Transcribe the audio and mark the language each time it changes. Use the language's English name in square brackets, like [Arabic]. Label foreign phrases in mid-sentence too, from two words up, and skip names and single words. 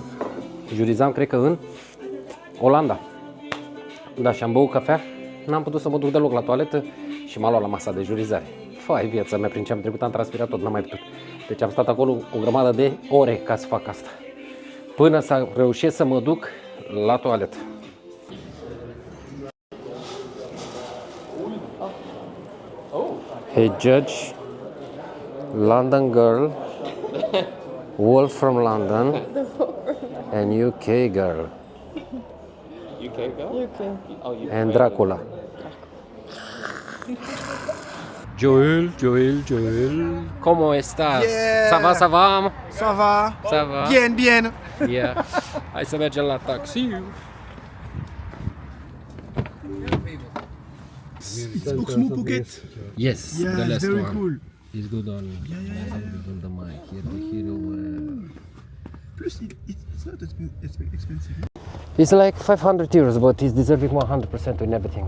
[Romanian] Jurizam, cred că în Olanda. Da, și am băut cafea, n-am putut să mă duc deloc la toaletă și m-a luat la masa de jurizare. Fai, viața mea, prin ce am trecut, am transpirat tot, n-am mai putut. Deci am stat acolo o grămadă de ore ca să fac asta. Până să reușesc să mă duc la toaletă. [English] Hey Judge, London girl, Wolf from London, and UK girl, UK girl? UK. Oh, you. and Dracula. [Spanish] Joel, ¿cómo estás? [English] Yeah. [French] Ça va, ça va? Ça va? Ça va? Bien, bien. [English] Yeah. [Romanian] Hai să mergem la taxi. [English] It's Oxmo Pocket. Yes, Yeah, the it's last very one. cool. It's good on, on the mic. Here, the hero. Plus, it's not expensive. It's like 500 euros, but he's deserving 100% in everything.